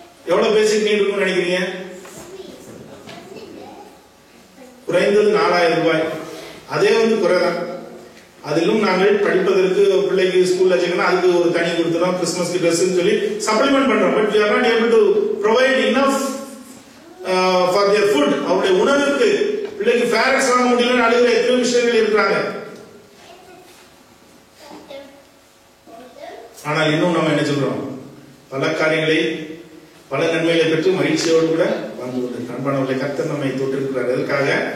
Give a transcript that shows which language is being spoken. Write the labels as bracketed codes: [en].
[ta] எவ்வளவு பேசிக் நீட் இருக்கும்னு நினைக்கிறீங்க? குறைந்தது 4000 ரூபாய். அதே குறைதான். அதிலும் நாங்கள் படிப்பதற்கு பிள்ளைக்கு ஸ்கூல்ல வச்சுக்கணும், அதுக்கு ஒரு தனி கொடுத்துறோம். கிறிஸ்துமஸ்க்கு ட்ரெஸ் சொல்லி சப்ளிமெண்ட் பண்றோம். [en] But we are not able to provide enough for their food. [ta] அவருடைய உணவுக்கு பிள்ளைக்கு ஃபேரட்ஸ் வாங்க முடியல, அழுகிற எத்தனை விஷயங்கள் இருக்கிறாங்க. ஆனால் இன்னும் நம்ம என்ன சொல்றோம்? பல காரியங்களை, பல நன்மைகளை பெற்று மகிழ்ச்சியோடு கூட வாழ்ந்து கொண்டு அன்பானவர்களை கர்த்தர் நம்மை தொட்டிருக்கிறார். எதற்காக?